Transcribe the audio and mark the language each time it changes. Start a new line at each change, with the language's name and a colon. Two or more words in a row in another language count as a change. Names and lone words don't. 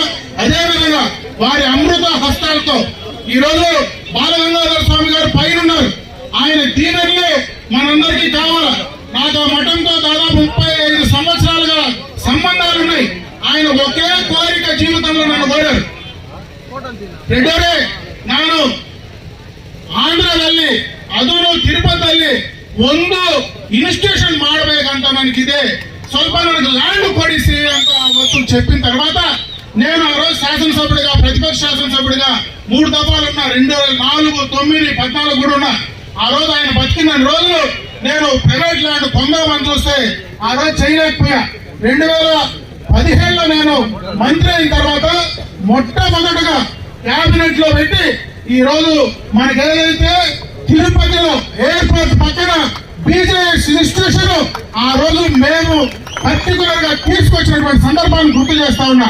Telugu: అదేవిధంగా వారి అమృత హస్తాలతో ఈ రోజు బాలగంగాధర స్వామి గారు పైన ఉన్నారు. ఆయన దీవెనలు మనందరికీ కావాలి. నాకు ఆ మఠంతో దాదాపు 35 సంవత్సరాలుగా సంబంధాలు ఉన్నాయి. ఆయన ఒకే కోరిక జీవితంలో నన్ను కోరారు. రెండోరే
Kannada: ನಾನು ಆಂಧ್ರದಲ್ಲಿ ಅದನ್ನು ತಿರುಪತಿಯಲ್ಲಿ ಒಂದು ಇನ್ಸ್ಟಿಟ್ಯೂಷನ್ ಮಾಡಬೇಕಂತ ನನಗಿದೆ, ಸ್ವಲ್ಪ ನನಗೆ ಲ್ಯಾಂಡ್ ಕೊಡಿಸಿ ಅಂತ ಅವತ್ತು
Telugu: చెప్పిన తర్వాత నేను ఆ రోజు శాసనసభ్యుడిగా ప్రతిపక్ష శాసనసభ్యుడిగా 3 దఫాలు ఉన్నా. 2004, 9, 14 కూడా ఉన్నా. ఆ రోజు ఆయన బతికిన రోజులు నేను ప్రైవేట్ ల్యాండ్ పొందామని చూస్తే ఆ రోజు చేయలేకపోయా. 2017లో నేను మంత్రి అయిన తర్వాత మొట్టమొదటిగా క్యాబినెట్ లో పెట్టి ఈ రోజు మనకి ఏదైతే తిరుపతిలో ఎయిర్పోర్ట్ పక్కన బీజేఎస్ ఇన్స్టిట్యూషన్ ఆ రోజు మేము పర్టికులర్ గా తీసుకొచ్చినటువంటి సందర్భాన్ని గుర్తు చేస్తా ఉన్నా.